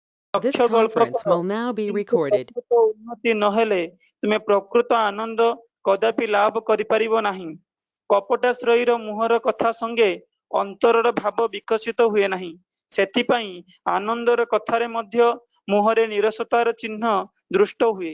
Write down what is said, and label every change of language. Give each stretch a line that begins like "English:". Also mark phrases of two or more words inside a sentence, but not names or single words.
English: This
Odia: ଲକ୍ଷ୍ୟ ଗଳ୍ପ
English: conference
Odia: କର,
English: will now be
Odia: କିନ୍ତୁ
English: recorded.
Odia: ପ୍ରକୃତ ଉନ୍ନତି ନହେଲେ ତୁମେ ପ୍ରକୃତ ଆନନ୍ଦ କଦାପି ଲାଭ କରିପାରିବ ନାହିଁ। କପଟାଶ୍ରୟୀର ମୁହଁର କଥା ସଙ୍ଗେ ଅନ୍ତରର ଭାବ ବିକଶିତ ହୁଏ ନାହିଁ। ସେଥିପାଇଁ ଆନନ୍ଦର କଥାରେ ମଧ୍ୟ ମୁହଁରେ ନିରସତାର ଚିହ୍ନ ଦୃଷ୍ଟ ହୁଏ।